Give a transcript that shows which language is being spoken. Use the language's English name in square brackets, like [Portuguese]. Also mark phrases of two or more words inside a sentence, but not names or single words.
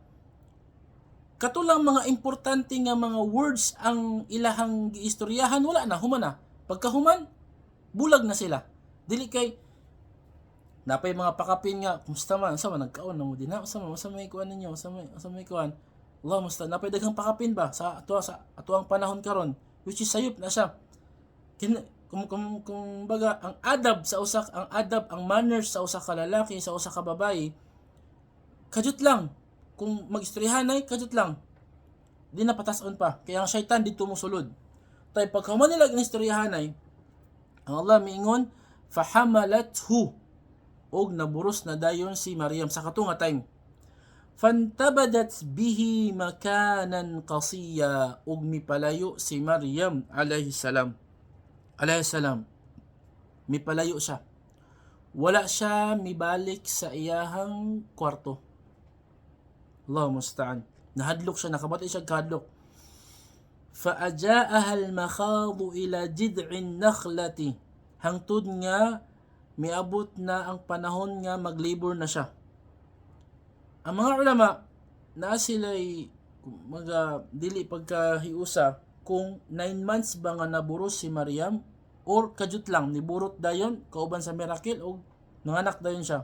[Cebuano] Katulang mga importante nga mga words ang ilahang giistoryahan, wala na, humana. Pagkahuman, bulag na sila. Dili kay napay mga pakapin nga, kumusta man, sa man nagkaon na mo din, sa may kuan ninyo, sa may kuan. [Arabic] الله مستعا, [Cebuano] napay daghang pakapin ba sa atuang panahon karon, which is sayop na siya. Kung baga ang adab, ang manners sa usa ka lalaki, sa usa ka babae, kajut lang. Kung mag-istoryahanay, kajut lang. Di na patason pa. Kaya ang syaitan dito mo sulod. Tay pagkaman nila ginistoryahanay, ang Allah miingon, fahamalathu, og naburos na dayon si Maryam sa katunga time. [Arabic] فانتبذت به مكانا قصيا, [Cebuano] og mipalayo si Maryam [Arabic] عليه السلام. [Cebuano] Mipalayo siya. Wala siya mibalik sa iyahang kwarto. [Arabic] الله المستعان. [Cebuano] Nahadlok siya, nakabati siya kahadlok. [Arabic] فأجاءها المخاض إلى جذع النخلة. [Cebuano] Hangtod nga miabot na ang panahon nga maglibor na siya. Ang mga ulama na sila'y dili pagkahiusa kung 9 months ba nga naburos si Maryam or kajut lang niburot dayon kauban sa miracle o nanganak dayon siya.